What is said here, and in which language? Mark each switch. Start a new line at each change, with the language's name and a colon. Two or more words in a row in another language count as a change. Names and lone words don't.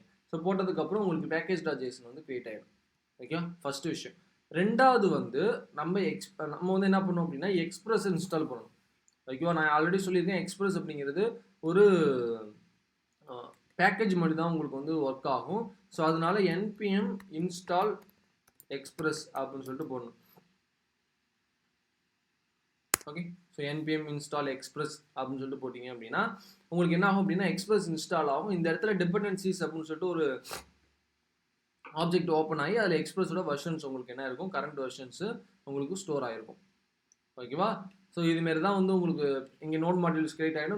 Tamil: ஸோ போட்டதுக்கப்புறம் உங்களுக்கு package.json வந்து கிரியேட் ஆகிடும். ஓகே, ஃபஸ்ட்டு விஷயம். ரெண்டாவது வந்து நம்ம வந்து என்ன பண்ணோம் அப்படின்னா எக்ஸ்பிரஸ் இன்ஸ்டால் பண்ணணும். ஓகேவா? நான் ஆல்ரெடி சொல்லியிருக்கேன் எக்ஸ்பிரஸ் அப்படிங்கிறது ஒரு பேக்கேஜ் மாதிரி தான் உங்களுக்கு வந்து ஒர்க் ஆகும். ஸோ அதனால
English: npm install express
Tamil: அப்படின்னு சொல்லிட்டு போடணும். ஓகே, ஸோ
English: npm install express
Tamil: அப்படின்னு சொல்லிட்டு போட்டிங்க அப்படின்னா உங்களுக்கு என்ன ஆகும் அப்படின்னா எக்ஸ்பிரஸ் இன்ஸ்டால் ஆகும். இந்த இடத்துல டிபெண்டன்சிஸ் அப்படின்னு சொல்லிட்டு ஒரு ஆப்ஜெக்ட் ஓப்பன் ஆகி அதில் எக்ஸ்பிரஸோட வெர்ஷன்ஸ் உங்களுக்கு என்ன இருக்கும்,
English: current versions
Tamil: உங்களுக்கு ஸ்டோர் ஆகிருக்கும். ஓகேவா? ஸோ இதுமாரி தான் வந்து உங்களுக்கு இங்கே
English: node modules
Tamil: கிரியேட் ஆகிடும்.